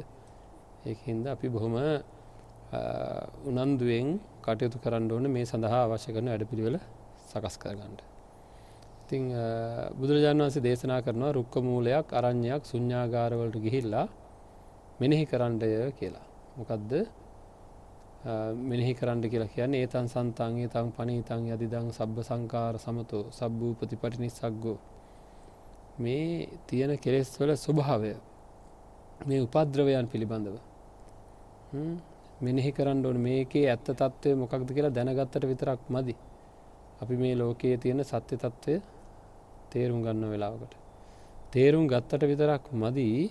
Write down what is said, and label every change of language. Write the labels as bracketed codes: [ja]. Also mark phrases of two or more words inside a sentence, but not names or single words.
[si] ඒකින්ද අපි බොහොම උනන්දුවෙන් කටයුතු කරන්න ඕනේ මේ සඳහා අවශ්‍ය කරන වැඩපිළිවෙල සකස් කරගන්න. ඉතින් බුදුරජාණන් වහන්සේ දේශනා කරනවා රුක්ක මූලයක් අරඤ්ඤයක් ශුඤ්ඤාගාර වලට ගිහිල්ලා මෙනෙහි කරන්නය කියලා. මොකද්ද මෙනෙහි කරන්න කියලා කියන්නේ [pi] ඒතං සන්තං ඒතං පනීතං යදිදං සබ්බ සංඛාර සමතෝ සබ්බූපති පටිනිස්සග්ගෝ [si] මේ තියෙන කෙලෙස් වල ස්වභාවය මේ උපද්‍රවයන් පිළිබඳව මෙනෙහි කරන්න ඕනේ. මේකේ ඇත්ත తත්වය මොකක්ද කියලා දැනගත්තට විතරක් මදි. අපි මේ ලෝකයේ තියෙන සත්‍ය తත්වය තේරුම් ගන්න වෙලාවකට තේරුම් ගත්තට විතරක් මදි.